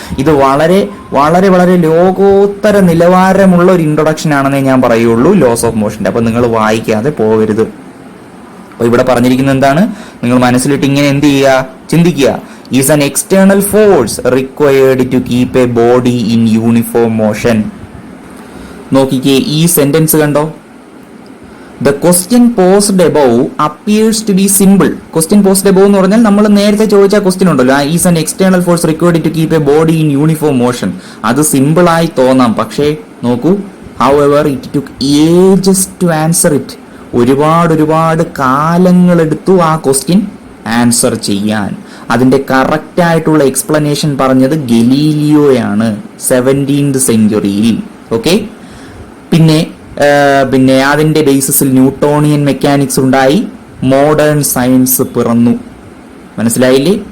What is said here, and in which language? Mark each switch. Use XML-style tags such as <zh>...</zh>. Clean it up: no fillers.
<ml>ഇത് വളരെ വളരെ വളരെ ലോകോത്തര നിലവാരമുള്ള ഒരു ഇൻട്രൊഡക്ഷൻ ആണെന്നേ ഞാൻ പറയുള്ളൂ ലോസ് ഓഫ് മോഷന്റെ. അപ്പൊ നിങ്ങൾ വായിക്കാതെ പോകരുത്. അപ്പൊ ഇവിടെ പറഞ്ഞിരിക്കുന്നത് എന്താണ്? നിങ്ങൾ മനസ്സിലിട്ട് ഇങ്ങനെ എന്ത് ചെയ്യുക, ചിന്തിക്കുക.</ml> <en>Is an external force required to keep a body in uniform motion.</en> <ml>നോക്കിക്കേ, ഈ സെന്റൻസ് കണ്ടോ?</ml> <en>The question posed above appears to be simple. Question posed above</en> <ml>എന്ന് പറഞ്ഞാൽ നമ്മൾ നേരത്തെ ചോദിച്ച ക്വസ്റ്റ്യൻ ഉണ്ടല്ലോ,</ml> <en>Is an external force required to keep a body in uniform motion.</en> <ml>അത് സിമ്പിൾ ആയി തോന്നാം, പക്ഷേ നോക്കൂ,</ml> <en>however it took ages to answer it.</en> <ml>ഒരുപാട് കാലങ്ങളെടുത്തു ആ ക്വസ്റ്റ്യൻ ആൻസർ ചെയ്യാൻ. അതിന്റെ കറക്റ്റ് ആയിട്ടുള്ള എക്സ്പ്ലനേഷൻ പറഞ്ഞത് ഗലീലിയോയാണ് 17th സെഞ്ച്വറിയിൽ. ഓക്കെ, പിന്നെ അതിന്റെ ബേസിസിൽ ന്യൂട്ടോണിയൻ മെക്കാനിക്സ് ഉണ്ടായി, മോഡേൺ സയൻസ് പിറന്നു. മനസ്സിലായില്ലേ?</ml>